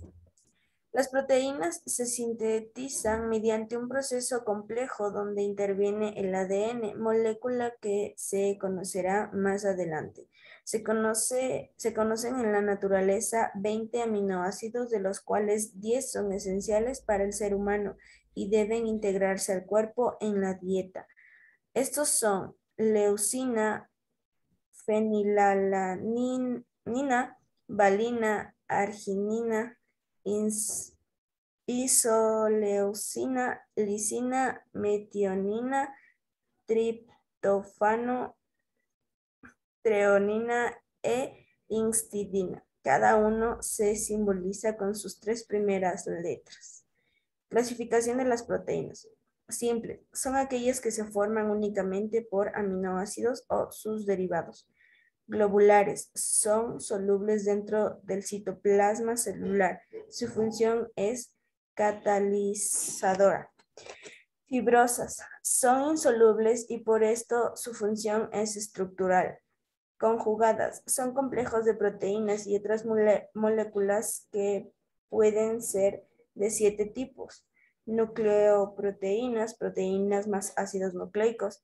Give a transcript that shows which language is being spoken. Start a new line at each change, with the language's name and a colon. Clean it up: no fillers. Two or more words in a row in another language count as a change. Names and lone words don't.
Spanish: Las proteínas se sintetizan mediante un proceso complejo donde interviene el ADN, molécula que se conocerá más adelante. Se conocen en la naturaleza 20 aminoácidos, de los cuales 10 son esenciales para el ser humano y deben integrarse al cuerpo en la dieta. Estos son leucina, fenilalanina, valina, arginina, isoleucina, lisina, metionina, triptófano, treonina e histidina. Cada uno se simboliza con sus 3 primeras letras. Clasificación de las proteínas. Simple, son aquellas que se forman únicamente por aminoácidos o sus derivados. Globulares, son solubles dentro del citoplasma celular. Su función es catalizadora. Fibrosas, son insolubles y por esto su función es estructural. Conjugadas, son complejos de proteínas y otras moléculas que pueden ser de 7 tipos. Nucleoproteínas, proteínas más ácidos nucleicos.